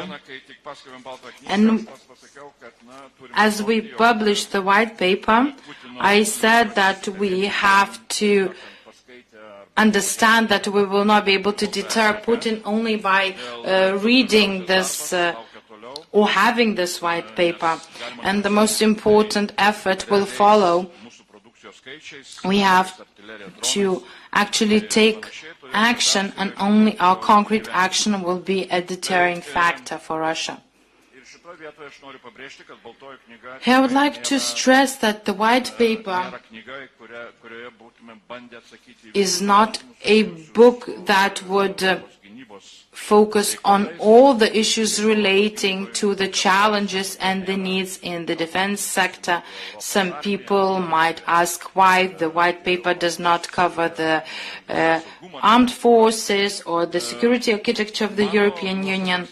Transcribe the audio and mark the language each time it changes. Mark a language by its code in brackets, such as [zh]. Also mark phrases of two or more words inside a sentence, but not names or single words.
[en] And as we published the white paper, I said that we have to understand that we will not be able to deter Putin only by reading this or having this white paper. And the most important effort will follow. We have to actually take action, and only our concrete action will be a deterring factor for Russia. [lt] vietoje aš noriu pabrėžti, kad baltoji knyga [en] Here I would like to stress that the white paper [lt] nėra knyga, kurioje būtume bandę atsakyti [en] is not a book that would focus on all the issues relating to the challenges and the needs in the defense sector. Some people might ask why the white paper does not cover the armed forces or the security architecture of the European Union.